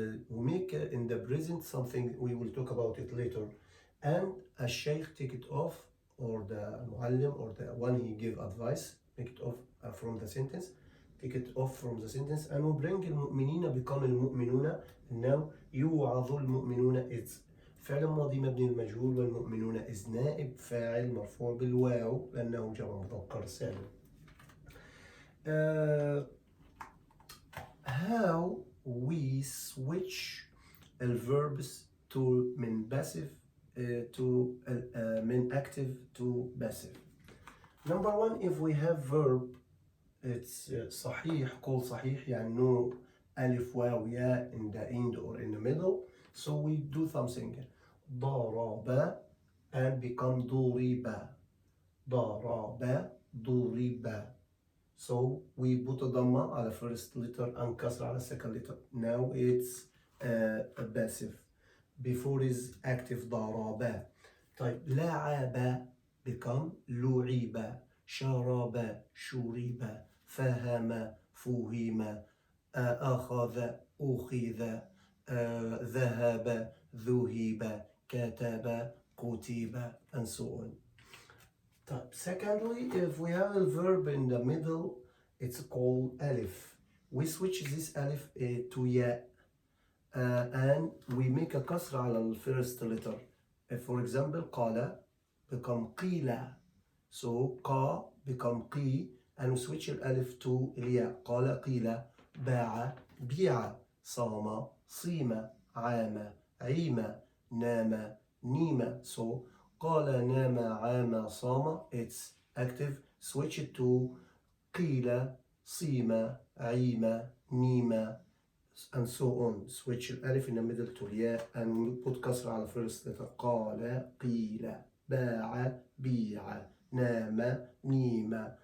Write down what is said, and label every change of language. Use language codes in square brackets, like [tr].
[en] We make in the present something, we will talk about it later. And a sheikh take it off, or the معلم, or the one he give advice, make it off from the sentence. Take it off from the sentence, and we bring المؤمنين become المؤمنون. And now [ar] يوعظ المؤمنون it's فعل ماضي مبني المجهول, والمؤمنون is نائب فاعل مرفوع بالواو لأنه جمع مذكر سالم. [en] How we switch verbs to من passive to من active to passive. Number one, if we have verb, it's صحيح, called صحيح, يعني no ألف واو ياء in the end or in the middle. So we do something. [ar] ضرب [en] and become [ar] ضرب. ضرب ضرب. [en] So we put a ضمة على first letter and كسر على second letter. Now it's a passive. Before is active ضرب. [ar] طيب لعب become لعب. شرب شرب. فهم فهم. أخذ أخذ. ذهب ذهب. كتب كتب, [en] and so on. Secondly, if we have a verb in the middle, it's called alif. We switch this alif to ya, and we make a kasra على the first letter. For example, قال become قيل. So قا become قي, and we switch the alif to ya. [ar] قال قيل. باع بيع. صام صيم. عام عيم. نام نيم. So قال نام عام صام, [en] it's active. Switch it to [ar] قيل صيم عيم نيم, [en] and so on. Switch الألف in the middle to الياء and put كسر على first letter. [ar] قال قيل. باع بيع. نام نيم.